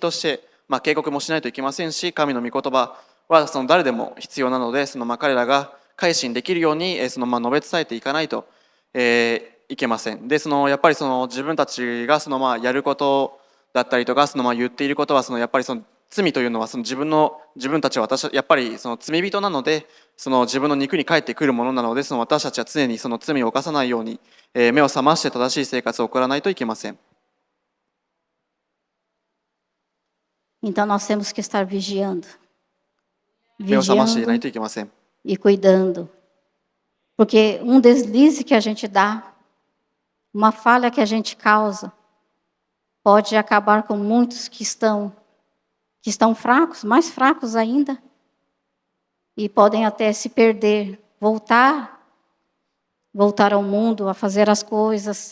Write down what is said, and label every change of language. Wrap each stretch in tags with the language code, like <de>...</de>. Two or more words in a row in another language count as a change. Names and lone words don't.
<ja>として、警告もしないといけませんし、神の御言葉は誰でも必要なので、彼らが改心できるように述べ伝えていかないと、いけません。で、やっぱり自分たちがやることだったりとか、言っていることはやっぱり罪というのは自分たちはやっぱり罪人なので、自分の肉に返ってくるものなので、私たちは常に罪を犯さないように、目を覚まして正しい生活を送らないといけません。</ja> <pt>Então nós temos que estar vigiando.</pt> <ja>目を覚ましていない</ja> <pt>Vigiando</pt> <ja>といけません。</ja> <pt>e cuidando. Porque um deslize que a gente dá, uma falha que a gente causa, pode acabar com muitos que estão fracos, mais fracos ainda, e podem até se perder, voltar ao mundo, a fazer as coisas.</pt>